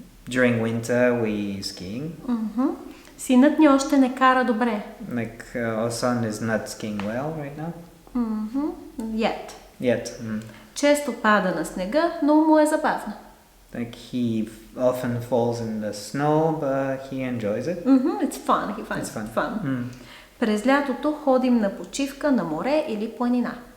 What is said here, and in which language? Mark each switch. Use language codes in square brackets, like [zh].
[en] During winter we skiing. [bg] Синът ни още не кара добре. [en] Our son is not skiing well right now. Yet. [bg] Често пада на снега, но му е забавно. [en] He often falls in the snow, but he enjoys it. It's fun. He finds it fun. [bg] През лятото ходим на почивка на море или планина.